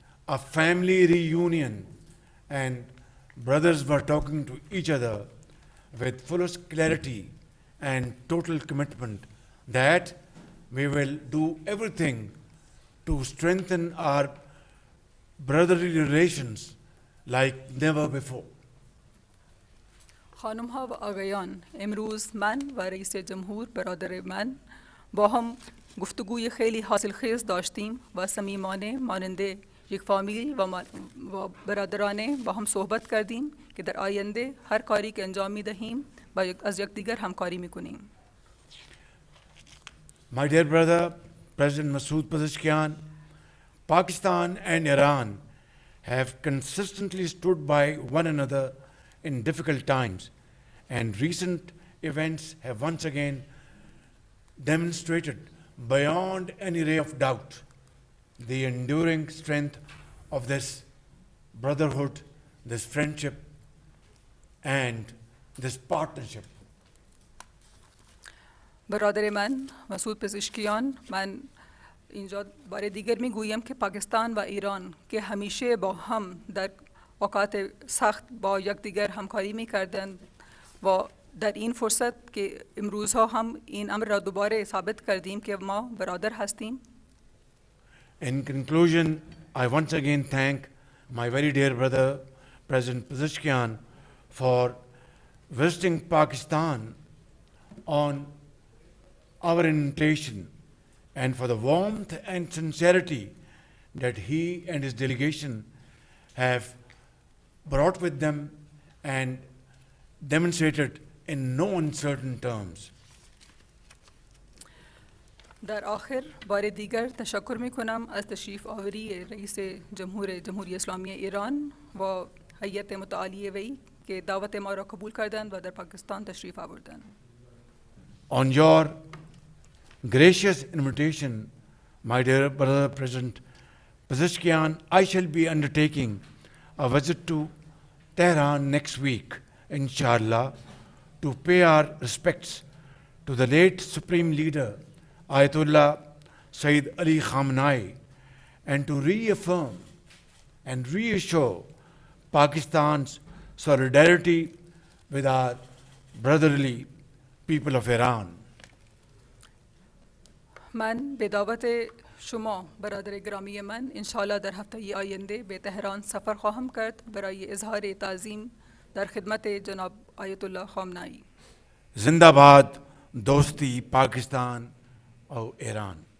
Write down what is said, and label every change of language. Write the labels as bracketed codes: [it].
[en] a family reunion, and brothers were talking to each other with fullest clarity and total commitment that we will do everything to strengthen our brotherly relations like never before. [fa] خانم ها و آقایان، امروز من و رئیس جمهور برادر من با هم گفتگوی خیلی حاصلخیز داشتیم و صمیمانه ماننده یک فامیل و برادرانه با هم صحبت کردیم که در آینده هر کاری که انجام می دهیم با از یکدیگر همکاری می کنیم. [en] My dear brother, President Masoud Pezeshkian, Pakistan and Iran have consistently stood by one another in difficult times, and recent events have once again demonstrated beyond any ray of doubt the enduring strength of this brotherhood, this friendship, and this partnership. [fa] برادر من مسعود پزشکیان، من اینجا بار دیگر میگویم که پاکستان و ایران که همیشه با هم در اوقات سخت با یکدیگر همکاری میکردند و در این فرصت که امروزها هم این امر را دوباره ثابت کردیم که ما برادر هستیم. [en] In conclusion, I once again thank my very dear brother, President Pezeshkian, for visiting Pakistan on our invitation and for the warmth and sincerity that he and his delegation have brought with them and demonstrated in no uncertain terms. [fa] در آخر بار دیگر تشکر می کنم از تشریف آوری رئیس جمهوری اسلامی ایران و هیئت متعالی وی که دعوت ما را قبول کردند و در پاکستان تشریف آوردند. [en] On your gracious invitation, my dear brother President Pezeshkian, I shall be undertaking a visit to Tehran next week, inshallah, to pay our respects to the late Supreme Leader, Ayatollah Sayyid Ali Khamenei, and to reaffirm and reassure Pakistan's solidarity with our brotherly people of Iran. [fa] من به دعوت شما برادر گرامی من انشاءالله در هفته آینده به تهران سفر خواهم کرد برای اظهار تعظیم در خدمت جناب آیت الله خامنه‌ای. زنده‌باد دوستی پاکستان و ایران.